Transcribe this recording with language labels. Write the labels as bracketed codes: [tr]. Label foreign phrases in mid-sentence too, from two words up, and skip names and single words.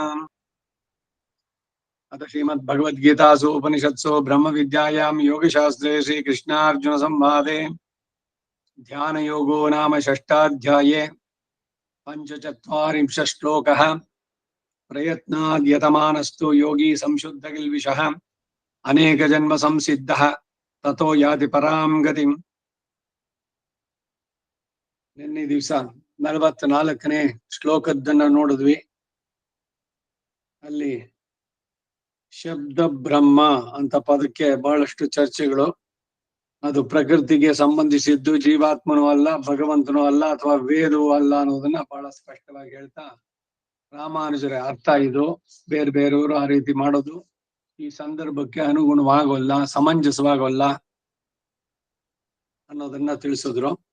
[sa] अथ श्रीमद्भगवद्गीतासु उपनिषत्सु ब्रह्मविद्यायां योगशास्त्रे श्रीकृष्णार्जुनसंवादे ध्यानयोगो नाम षष्ठाध्याये पञ्चचत्वारिंशः श्लोकः। प्रयत्नाद्यतमानस्तु योगी संशुद्धकिल्बिषः अनेकजन्म संसिद्धः ततो याति परां गतिम्। [kn] ನಿನ್ನೆ ದಿವಸ 44ನೇ ಶ್ಲೋಕದನ್ನ ನೋಡಿದ್ವಿ. ಅಲ್ಲಿ ಶಬ್ದ ಬ್ರಹ್ಮ ಅಂತ ಪದಕ್ಕೆ ಬಹಳಷ್ಟು ಚರ್ಚೆಗಳು. ಅದು ಪ್ರಕೃತಿಗೆ ಸಂಬಂಧಿಸಿದ್ದು, ಜೀವಾತ್ಮನೂ ಅಲ್ಲ, ಭಗವಂತನೂ ಅಲ್ಲ, ಅಥವಾ ವೇದವೂ ಅಲ್ಲ ಅನ್ನೋದನ್ನ ಬಹಳ ಸ್ಪಷ್ಟವಾಗಿ ಹೇಳ್ತಾ, ರಾಮಾನುಜರ ಅರ್ಥ ಇದು, ಬೇರೆ ಬೇರೆಯವರು ಆ ರೀತಿ ಮಾಡೋದು ಈ ಸಂದರ್ಭಕ್ಕೆ ಅನುಗುಣವಾಗೋಲ್ಲ, ಸಮಂಜಸವಾಗೋಲ್ಲ ಅನ್ನೋದನ್ನ ತಿಳಿಸಿದ್ರು.